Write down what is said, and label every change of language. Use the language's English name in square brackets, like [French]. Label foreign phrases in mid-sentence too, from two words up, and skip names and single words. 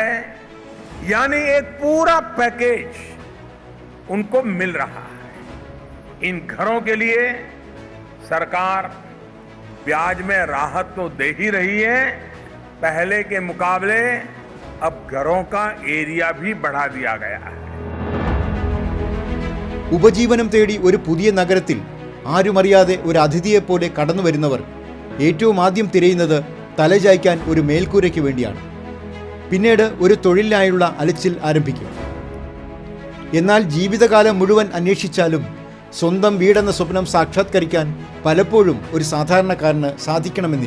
[Hindi] यानी एक पूरा पैकेज उनको मिल रहा है. इन घरों के लिए सरकार ब्याज में राहत तो दे ही रही है, पहले के मुकाबले अब घरों का एरिया भी बढ़ा दिया गया है. [Malayalam] ഉപജീവനം തേടി ഒരു പുതിയ നഗരത്തിൽ ആരുമറിയാതെ ഒരു അതിഥിയെപ്പോലെ കടന്നു വരുന്നവർ ഏറ്റവും ആദ്യം തിരയുന്നത് തലചായ്ക്കാൻ ഒരു മേൽക്കൂരയ്ക്ക് വേണ്ടിയാണ്. പിന്നീട് ഒരു തൊഴിലിനായുള്ള അലച്ചിൽ ആരംഭിക്കും. എന്നാൽ ജീവിതകാലം മുഴുവൻ അന്വേഷിച്ചാലും സ്വന്തം വീടെന്ന സ്വപ്നം സാക്ഷാത്കരിക്കാൻ പലപ്പോഴും ഒരു സാധാരണക്കാരന് സാധിക്കണമെന്നില്ല.